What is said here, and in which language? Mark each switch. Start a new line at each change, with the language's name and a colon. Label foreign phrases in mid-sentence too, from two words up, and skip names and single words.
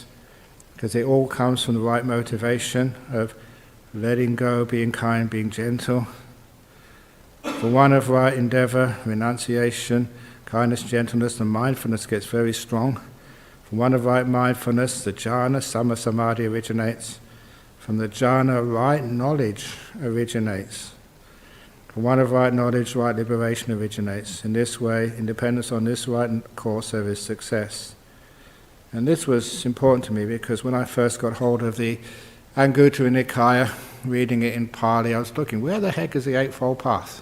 English: Because it all comes from the right motivation of letting go, being kind, being gentle. For one of right endeavour, renunciation, kindness, gentleness, and mindfulness gets very strong. From one of right mindfulness, the jhana,
Pali: samma samadhi
English: originates. From the jhana, right knowledge originates. From one of right knowledge, right liberation originates. In this way, in dependence on this right course, there is success. And this was important to me because when I first got hold of the Anguttara Nikaya, reading it in Pali, I was looking, where the heck is the Eightfold Path?